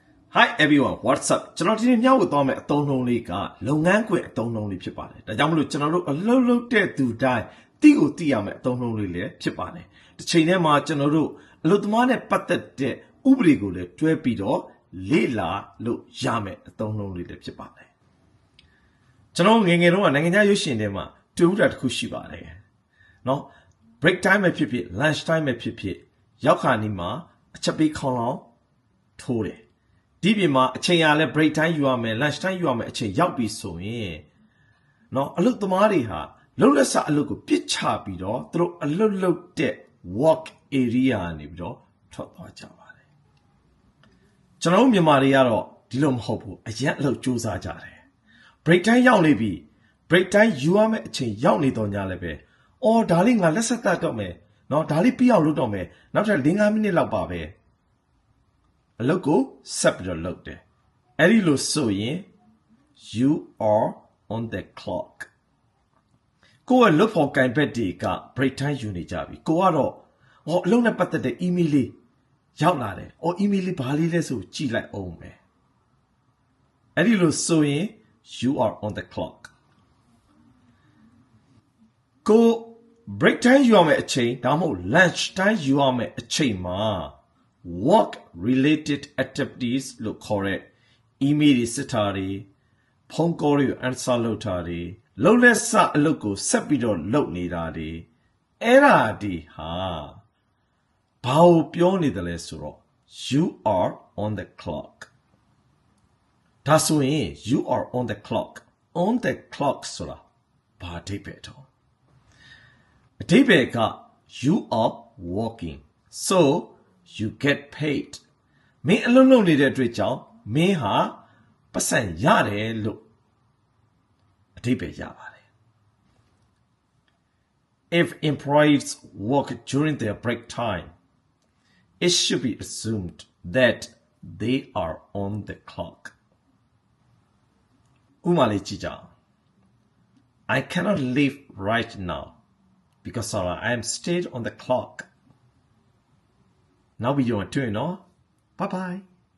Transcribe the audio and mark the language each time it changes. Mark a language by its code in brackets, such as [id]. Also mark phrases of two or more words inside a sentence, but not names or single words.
[en] Hi everyone, what's up? [my] ကျွန်တော်ဒီနေ့ညောက်သွားမယ့်အသုံးနှုန်းလေးကလုပ်ငန်းခွင်အသုံးနှုန်းလေးဖြစ်ပါတယ်။ဒါကြောင့်မလို့ကျွန်တော်တို့အလုပ်လုပ်တဲ့သူတိုင်းသိကိုသိရမယ့်အသုံးနှုန်းလေးလည်းဖြစ်ပါတယ်။တစ်ချိန်တည်းမှာကျွန်တော်တို့အလုပ်သမားနဲ့ပတ်သက်တဲ့ဥပဒေကိုလည်းတွဲပြီးတော့လေ့လာလို့ရမယ့်အသုံးနှုန်းလေး လည်းဖြစ်ပါတယ်။ကျွန်တော်ငယ်ငယ်တုန်းကနိုင်ငံခြားရွှေရှင်ထဲမှာတူတာတစ်ခုရှိပါတယ်။နော် [en] break time [my] ပဲဖြစ်ဖြစ် [en] lunch time [my] ပဲဖြစ်ဖြစ်ရောက်ခါနီးမှာအချက်ပေးခေါင်းလောင်းထိုးတယ်ဒီပြင်မှာအချိန်ရလဲ [en] break time [my] ယူရမယ် lunch time ယူရမယ်အချိန်ရောက်ပြီဆိုရင်เนาะအလုပ်သမားတွေဟာလှုပ်လက်စအလုပ်ကိုပြစ်ချပြီးတော့သူတို့အလုပ်လုပ်တဲ့ [en] work area [my] ကနေပြီးတော့ထွက်သွားကြပါတယ် ကျွန်တော်တို့မြန်မာတွေကတော့ဒီလိုမဟုတ်ဘူးအရက်အလုပ်စူးစမ်းကြတယ် [en] break time [my] ရောက်နေပြီ [en] break time [my] ယူရမယ်အချိန်ရောက်နေတော့ ညလည်းပဲအော်ဒါလေးငါလက်ဆက်တတ်တော့မယ်เนาะဒါလေးပြီးအောင်လုပ်တော့မယ်နောက်ထပ် 5 မိနစ်လောက်ပါပဲအလုပ်ကိုဆက်ပြီးတော့လုပ်တယ်အဲ့ဒီလိုဆိုရင် [en] you are on the clock [my] ကိုယ်ကလုပ်ဖို့ကင်ဘက်တွေက break time ယူနေကြပြီကိုကတော့အလုပ်နဲ့ပတ်သက်တဲ့ email လေးရောက်လာတယ်email လေးဘာလေးလဲဆိုကြည့်လိုက်အောင်ပဲအဲ့ဒီလိုဆိုရင် [en] you are on the clock [my] ကို [en] break time [my] ယူရမယ့်အချိန်ဒါမှမဟုတ် [en] lunch time [my] ယူရမယ့်အချိန်မှာ [en] work related activities [my] လို့ခေါ်တဲ့ email တွေစစ်တာ တွေဖုန်း call တွေ answer လုပ်တာတွေလုပ်လက်စအလုပ်ကိုဆက်ပြီးတော့လုပ် နေတာတွေအဲ့ဒါဒီဟာဘာကိုပြောနေတယ်လဲဆိုတော့ [en] you are on the clock [my] ဒါဆိုရင် [en] you are on the clock [my] ဆိုတာဘာအဓိပ္ပာယ်တော့အဓိပ္ပာယ်က [en] you are working so you get paid [my] မင်းအလုပ်လုပ်နေတဲ့အတွက်ကြောင့်မင်းဟာပတ်စံရတယ်လို့အဓိပ္ပာယ်ရပါတယ် [en] If employees work during their break time it should be assumed that they are on the clock [my] ဥပမာလေးကြည့်ကြအောင် [en] I cannot leave right now because I am still on the clock [my] နောက်ဗီဒီယိုမှာတွေ့နော် [en] bye bye